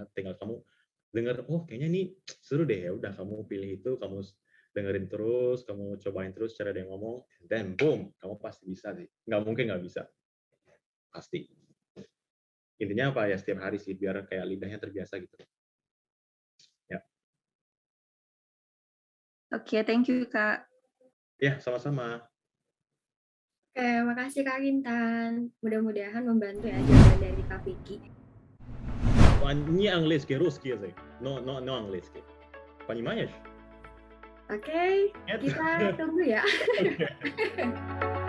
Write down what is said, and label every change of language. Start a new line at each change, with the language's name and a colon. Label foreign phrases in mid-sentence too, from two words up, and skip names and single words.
Indonesian: Tinggal kamu dengar, oh kayaknya ini seru deh, ya udah kamu pilih itu, kamu dengerin terus, kamu cobain terus cara dia ngomong, dan boom, kamu pasti bisa sih. Nggak mungkin nggak bisa, pasti. Intinya apa ya, setiap hari sih, biar kayak lidahnya terbiasa gitu. Ya, oke,
English: thank you Kak.
Indonesian: ya sama-sama. Oke, makasih Kak Kintan. Mudah-mudahan membantu ya jawaban dari Kak Vicky.
Russian: Не английский, русский язык. No английский. Понимаешь?
Indonesian: Oke,
Russian: Нет?
Indonesian: kita tunggu ya. Oke.